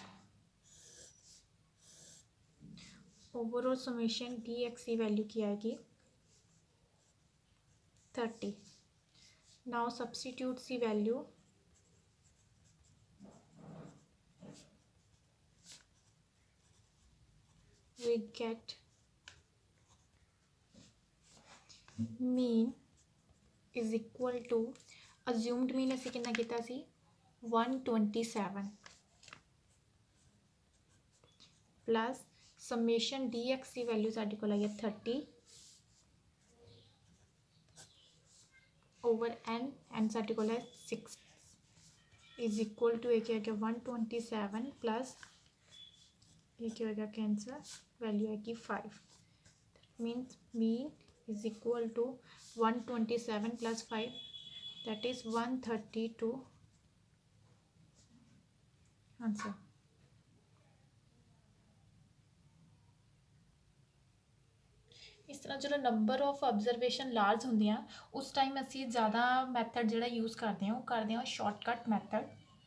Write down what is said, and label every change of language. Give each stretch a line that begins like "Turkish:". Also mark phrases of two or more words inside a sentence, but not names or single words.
English: overall summation dx
Hindi: की वैल्यू की आएगी 30.
English: Now substitute the value. We get mean is equal to assumed mean
Punjabi: ਅਸੀਂ ਕਿੰਨਾ ਕੀਤਾ ਸੀ
English: 127 plus summation dx
Punjabi: ਦੀ ਵੈਲਿਊ ਸਾਡੇ ਕੋਲ ਆਈ ਹੈ
English: 30 over n and
Punjabi: ਸਾਡੇ ਕੋਲ ਹੈ
English: 6 is equal to
Punjabi: ਇਹ ਕੀ ਹੈ
English: 127 plus
Hindi: ये क्या होगा कैंसर वैल्यू आएगी
English: 5 that means mean is equal to 127 plus 5 that is 132 आंसर.
Hindi: इस तरह जो
English: number of observation large
Hindi: होंगे उस टाइम असी ज़्यादा मैथड जो यूज़ करते हैं वो करते हैं
English: shortcut method